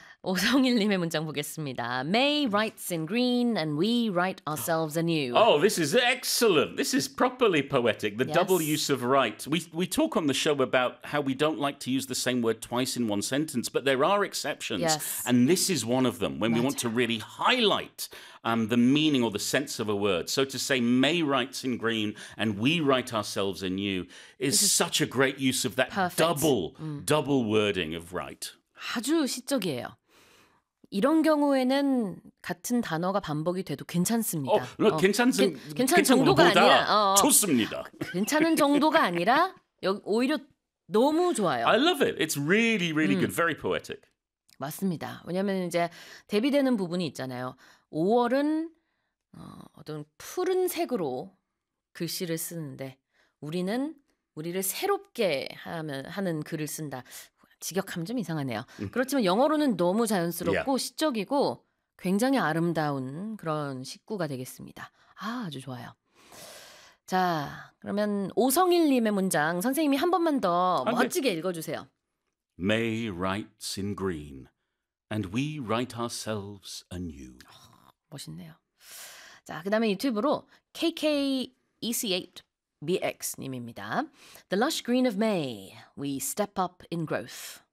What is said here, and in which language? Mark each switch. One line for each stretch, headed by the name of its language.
Korean: 오성일님의 문장 보겠습니다.
English: May writes in green and we write ourselves anew. Oh, this is excellent. This is properly poetic. The yes. double use of write. We talk on the show about how we don't like to use the same word twice in one sentence, but there are exceptions. Yes. And this is one of them, when right. we want to really highlight the meaning or the sense of a word. So to say May writes in green and we write ourselves anew is such a great use of that perfect. double wording of write.
Korean: 아주 시적이에요. 이런 경우에는 같은 단어가 반복이 돼도 괜찮습니다. 괜찮은 정도가 보다 아니라 좋습니다. 괜찮은 정도가 아니라 오히려 너무 좋아요.
English: I love it. It's really, really good. Very poetic.
Korean: 맞습니다. 왜냐하면 이제 대비되는 부분이 있잖아요. 5월은 어떤 푸른색으로 글씨를 쓰는데 우리는 우리를 새롭게 하는 글을 쓴다. 직역하면 좀 이상하네요. 그렇지만 영어로는 너무 자연스럽고
English: yeah.
Korean: 시적이고 굉장히 아름다운 그런 식구가 되겠습니다. 아, 아주 좋아요. 자, 그러면 오성일님의 문장 선생님이 한 번만 더 멋지게 읽어주세요. May writes in green and we write ourselves anew. 아, 멋있네요. 자, 그 다음에 유튜브로 KKEC8 BX님입니다.
English: The lush green of May, we step up in growth.